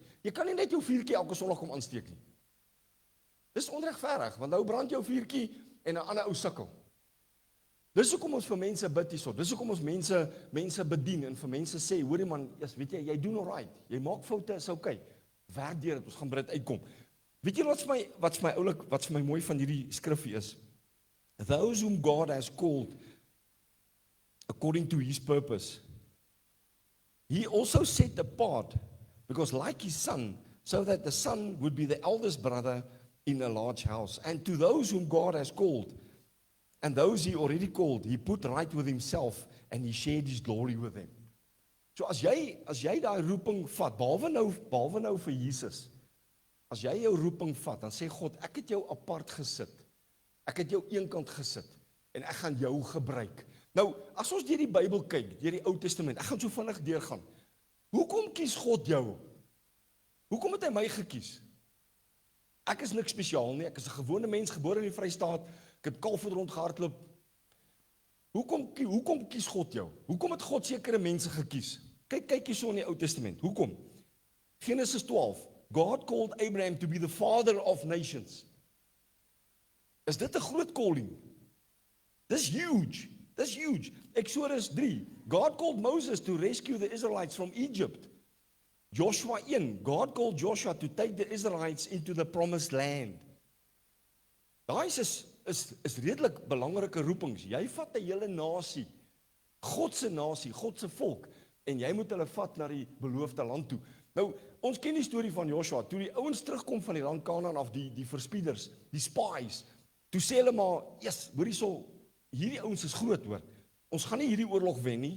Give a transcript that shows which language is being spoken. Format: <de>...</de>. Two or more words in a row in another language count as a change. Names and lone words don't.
<af>Jy kan nie net jou vuurtjie elke Sondag kom aansteek nie. Dis onregverdig, want nou brand jou vuurtjie en 'n ander ou sukkel. Dis hoekom ons vir mense bid hierso. Dis hoekom ons mense bedien en vir mense sê, hoorie man, weet jy doen alright. Jy maak foute, is okay. Werk deur dit, ons gaan by dit uitkom. Weet jy wat vir my mooi van hierdie skrifgie is?</af> <en>Those whom God has called according to his purpose, he also set apart, because like his son, so that the son would be the eldest brother in a large house. And to those whom God has called, and those he already called, he put right with himself, and he shared his glory with them.</en> <af>So as jy daai roeping vat, behalwe nou vir Jesus, As jy jou roeping vat, dan sê God, ek het jou apart gesit. Ek het jou eenkant gesit en ek gaan jou gebruik. Nou, as ons deur die Bybel kyk, deur die Ou Testament, ek gaan so vinnig deurgaan. Hoekom kies God jou? Hoekom het hy my gekies? Ek is niks spesiaal nie, ek is 'n gewone mens, gebore in die Vrystaat, ek het kalfoot rondgehardloop. Hoekom kies God jou? Hoekom het God sekere mense gekies? Kyk hierso in die Ou Testament. Hoekom? Genesis 12.</af> <en>God called Abraham to be the father of nations.</en> <af>Is dit 'n groot calling? Dis huge. Dis huge. Exodus 3.</af> <en>God called Moses to rescue the Israelites from Egypt. Joshua 1. God called Joshua to take the Israelites into the promised land.</en> <af>Daai is redelik belangrike roepings. Jy vat 'n hele nasie, God se volk, en jy moet hulle vat na die beloofde land toe. Nou, ons ken die storie van Joshua, toe die ouens terugkom van die land Kanaan af, die verspieders, die spies, toe sê hulle maar, hoor hierso, hierdie ouens is groot hoor, ons gaan nie hierdie oorlog wen nie.</af>